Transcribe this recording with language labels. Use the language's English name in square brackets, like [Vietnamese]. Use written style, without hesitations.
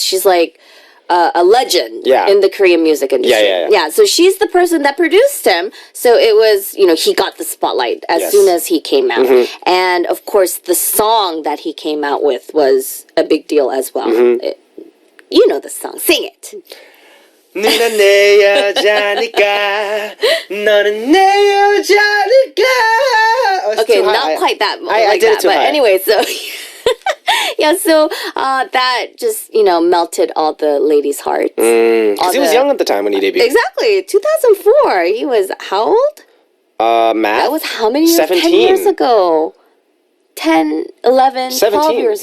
[English] She's like a legend in the Korean music industry. Yeah. So she's the person that produced him. So it was, he got the spotlight as soon as he came out. And of course, the song that he came out with was a big deal as well. You know the song. Sing it. [Korean] 너는 내 여자니까 너는 내 여자니까. [English] Okay, not quite that. I did it too but high. anyway, so yeah, so that just melted all the ladies' hearts. Because he was young at the time when he debuted. Exactly, 2004. He was how old? Math. That was how many years? 17. 10 years ago. 10, 11, 12 years ago.